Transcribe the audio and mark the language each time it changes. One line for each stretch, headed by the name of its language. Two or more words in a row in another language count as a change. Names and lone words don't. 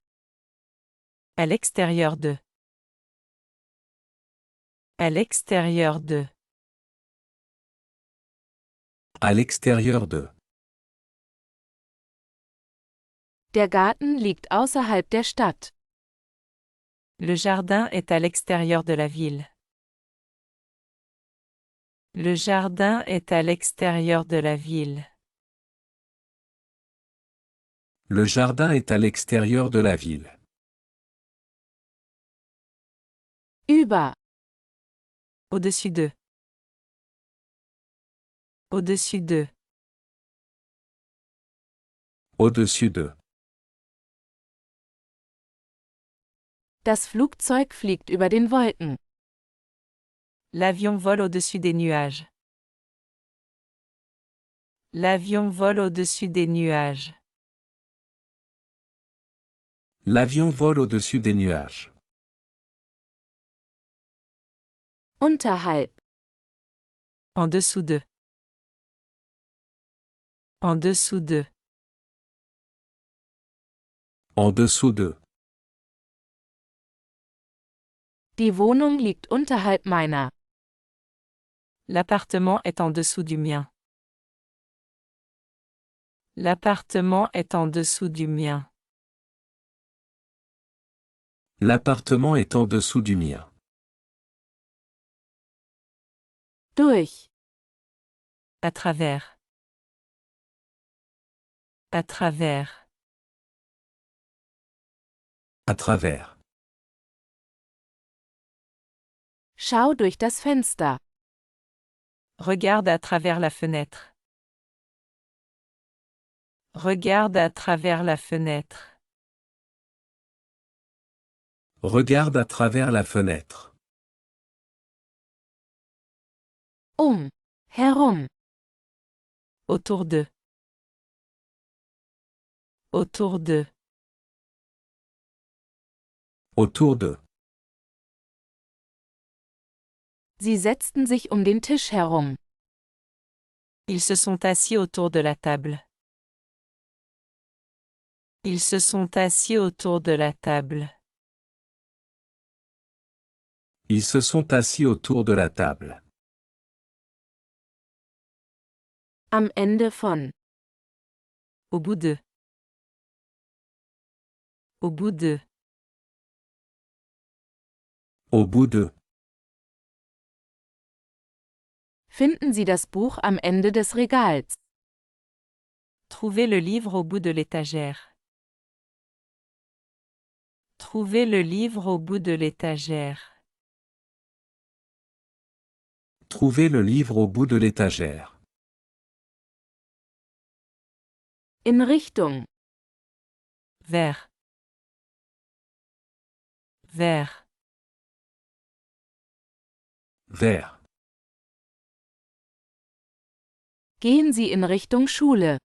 French: À l'extérieur de. À l'extérieur de. À l'extérieur de.
German: Der Garten liegt außerhalb der Stadt.
French: Le jardin est à l'extérieur de la ville. Le jardin est à l'extérieur de la ville. Le jardin est à l'extérieur de la ville.
German: Über.
French: Au-dessus d'eux. Au-dessus d'eux. Au-dessus de.
German: Das Flugzeug fliegt über den Wolken.
French: L'avion vole au-dessus des nuages. L'avion vole au-dessus des nuages. L'avion vole au-dessus des nuages.
German: Unterhalb.
French: En dessous d'eux. En dessous d'eux. En dessous de.
German: Die Wohnung liegt unterhalb meiner.
French: L'appartement est en dessous du mien. L'appartement est en dessous du mien. L'appartement est en dessous du mien.
German: Durch.
French: À travers. À travers. À travers.
German: Schau durch das Fenster.
French: Regarde à travers la fenêtre. Regarde à travers la fenêtre. Regarde à travers la fenêtre.
German: Herum.
French: Autour d'eux. Autour d'eux. Autour de.
German: Sie setzten sich um den Tisch herum.
French: Ils se sont assis autour de la table. Ils se sont assis autour de la table. Ils se sont assis autour de la table.
German: Am Ende von.
French: Au bout d'eux. Au bout d'eux. Au bout de.
German: Finden Sie das Buch am Ende des Regals.
French: Trouvez le livre au bout de l'étagère. Trouvez le livre au bout de l'étagère. Trouvez le livre au bout de l'étagère.
German: In Richtung.
French: Vers. Vers. Vers.
German: Gehen Sie in Richtung Schule.